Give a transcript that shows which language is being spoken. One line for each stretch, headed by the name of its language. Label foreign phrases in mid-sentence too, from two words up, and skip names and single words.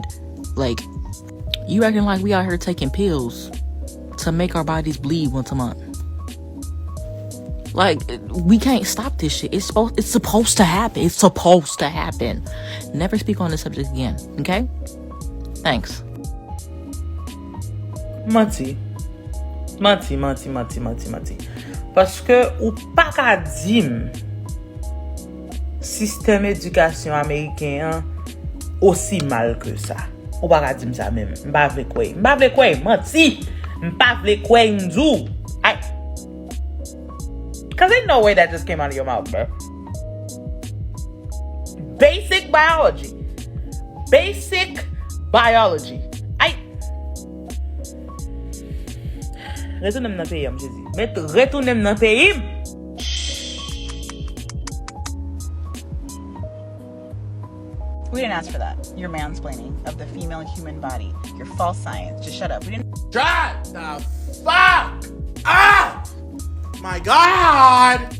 English: Like, you acting like we out here taking pills to make our bodies bleed once a month. Like, we can't stop this shit. It's supposed to happen. It's supposed to happen. Never speak on this subject again, okay? Thanks.
Haitian Creole: Mati. Paske ou pa ka dim sistem edukasyon Ameriken osi mal ke sa. Ou pa ka dim sa men. Mpa vle kwe, Mati. Mpa vle kwe mdou.
English: Cause ain't no way that just came out of your mouth, bro. Basic biology.
Haitian Creole: Retounem nan peyi, mjezi. Retounem nan peyi.
English: We didn't ask for that. Your mansplaining of the female human body. Your false science. Just shut up. We didn't. Shut the fuck up! My God!